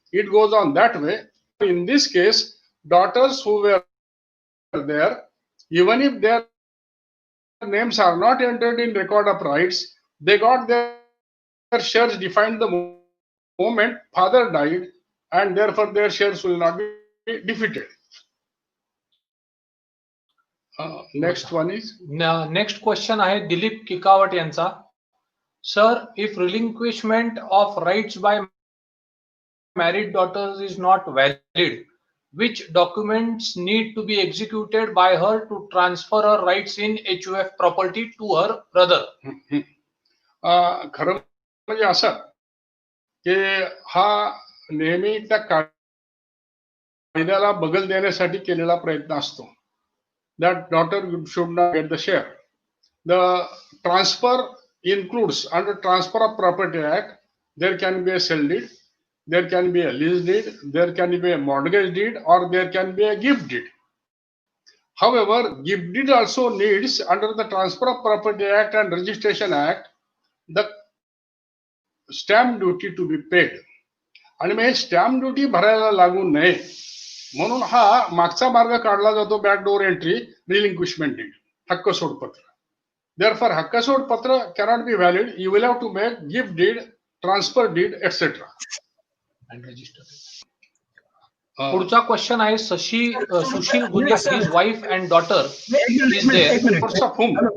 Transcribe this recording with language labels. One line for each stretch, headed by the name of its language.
English: It goes on that way. In this case, daughters who were there, even if their names are not entered in record of rights, they got their shares defined the moment father died, and therefore their shares will not be defeated. Next one is
Marathi: next question आहे दिलीप किकावट यांचा.
English: Sir, if relinquishment of rights by married daughters is not valid, which documents need to be executed by her to transfer her rights in HUF property to her brother?
Marathi: खरं म्हणजे असं की हा नेहमी त्या कायद्याला बगल देण्यासाठी केलेला प्रयत्न असतो.
English: That daughter should not get the share. The transfer includes, under Transfer of Property Act, there can be a sale deed, there can be a lease deed, there can be a mortgage deed, or there can be a gift deed. However, gift deed also needs, under the Transfer of Property Act and Registration Act, the stamp duty to be paid.
Marathi: आणि मग stamp duty भरायला लागू नये म्हणून हा मागचा मार्ग काढला जातो, बॅकडोर एंट्री, रिलिंक्विशमेंट डीड, हक्क सोडपत्र.
English: Therefore, हक्क सोडपत्र cannot be valid. You will have to make gift deed, transfer deed, etc. And register.
Marathi: पुढचा क्वेश्चन आहे सुशील गुंजे,
English: his wife and daughter is there. Of whom?